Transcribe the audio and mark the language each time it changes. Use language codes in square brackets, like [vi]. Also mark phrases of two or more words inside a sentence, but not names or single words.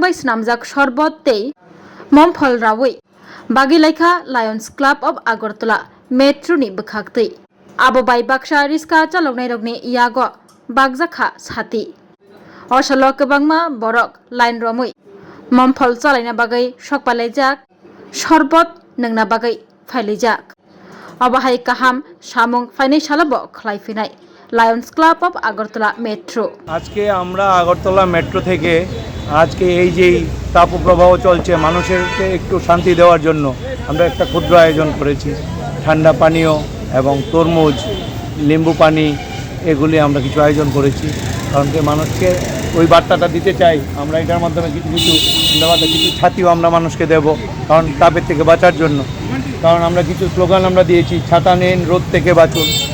[trp] bai swnamjak sorbot tei momphol rawi bagi laikha Lions Club of Agartala Metro ni bwkhaktui abo bai baksa riska chaloknai rokni yago bakjakha sati osalo kwbangma borok line romui momphol chalaina bagai sokpalaijak sorbot nungna bagai phailajak abahai kaham samung fainai salabo khlaifinai Lions Club of Agartala Metro [bn] আজকে আমরা আগরতলা মেট্রো থেকে আজকে এই যে তাপপ্রবাহ চলছে মানুষেরকে একটু শান্তি দেওয়ার জন্য আমরা একটা ক্ষুদ্র আয়োজন করেছি ঠান্ডা পানীয় এবং তরমুজ লেম্বু পানি এগুলি আমরা কিছু আয়োজন করেছি কারণ কি মানুষকে ওই বার্তাটা দিতে চাই আমরা এটার মাধ্যমে কিছু ছাতিও আমরা মানুষকে দেব কারণ তাপের থেকে বাঁচার জন্য কারণ আমরা কিছু স্লোগান আমরা দিয়েছি ছাতা নিন রোদ থেকে বাঁচুন